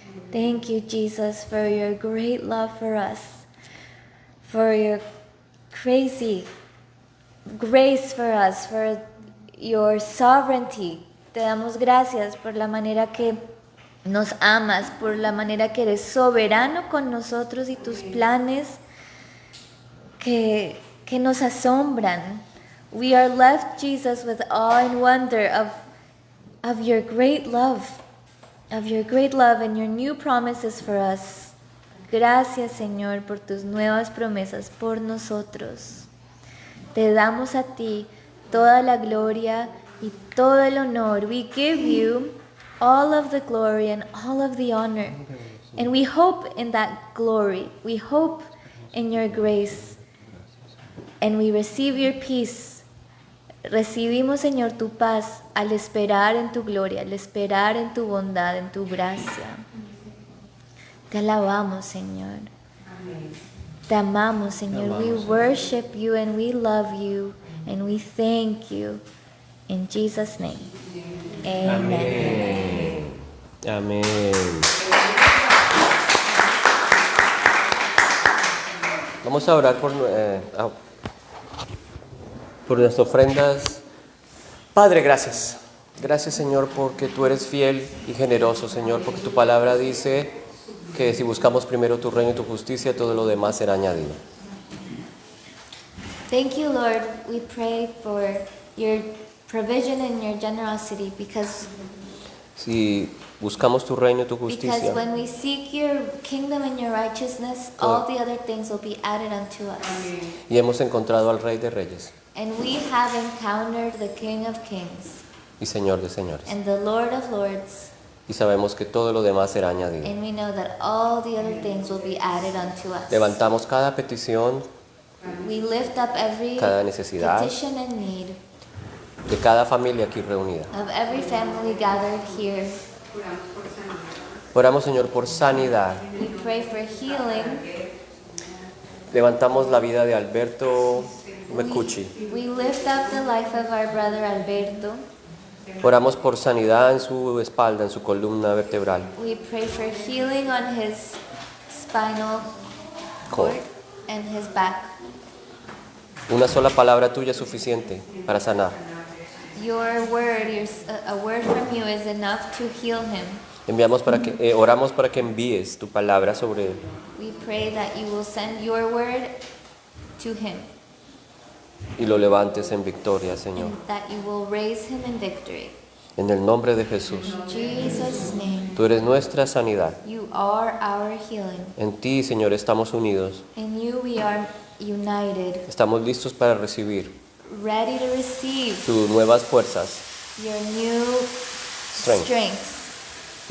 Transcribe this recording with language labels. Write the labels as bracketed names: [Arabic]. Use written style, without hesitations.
[English] Thank you, Jesus, for your great love for us, for your crazy grace for us, for your sovereignty. [Spanish] Te damos gracias por la manera que nos amas, por la manera que eres soberano con nosotros y tus planes que nos asombran. [English] We are left, Jesus, with awe and wonder of your great love, and your new promises for us. [Spanish] Gracias, Señor, por tus nuevas promesas por nosotros. Te damos a ti toda la gloria y todo el honor. [English] We give you all of the glory and all of the honor. And we hope in that glory. We hope in your grace. And we receive your peace. [Spanish] Recibimos, Señor, tu paz al esperar en tu gloria, al esperar en tu bondad, en tu gracia. Te alabamos, Señor. Te amamos, Señor. [English] We worship you and we love you and we thank you. In Jesus' name. Amen. [Spanish] Amén. Vamos a orar por nuestras ofrendas. Padre, gracias. Gracias, Señor, porque tú eres fiel y generoso, Señor, porque tu palabra dice que si buscamos primero tu reino y tu justicia, todo lo demás será añadido. [English] Thank you, Lord. We pray for your provision and your generosity because [Spanish] Si buscamos tu reino y tu justicia, [English] when we seek your kingdom and your righteousness, all the other things will be added unto us. [Spanish] y hemos encontrado al Rey de Reyes [English] And we have encountered the King of Kings [Spanish] y Señor de Señores, [English] and the Lord of Lords, [Spanish] y sabemos que todo lo demás será añadido. [English] and we know that all the other things will be added unto us. [Spanish] Levantamos cada petición [English] We lift up every [Spanish] cada necesidad [English] petition and need [Spanish] de cada familia aquí reunida. [English] of every family gathered here. [Spanish] Oramos, Señor, por sanidad. [English] We pray for healing. [Spanish] Levantamos la vida de Alberto Mecucci. [English] We lift up the life of our brother Alberto. [Spanish] Oramos por sanidad en su espalda, en su columna vertebral. [English] We pray for healing on his spinal cord and his back. [Spanish] Una sola palabra tuya es suficiente para sanar. [English] Your word, a word from you is enough to heal him. [Spanish] Oramos para que envíes tu palabra sobre él [English] We pray that you will send your word to him [Spanish] y lo levantes en victoria, Señor. [English] and that you will raise him in victory. [Spanish] En el nombre de Jesús. [English] In Jesus' name, [Spanish] Tú eres nuestra sanidad. [English] you are our healing. [Spanish] En ti, Señor, estamos unidos. [English] In you we are united, [Spanish] Estamos listos para recibir [English] ready to receive [Spanish] tus nuevas fuerzas, [English] your new strength, strength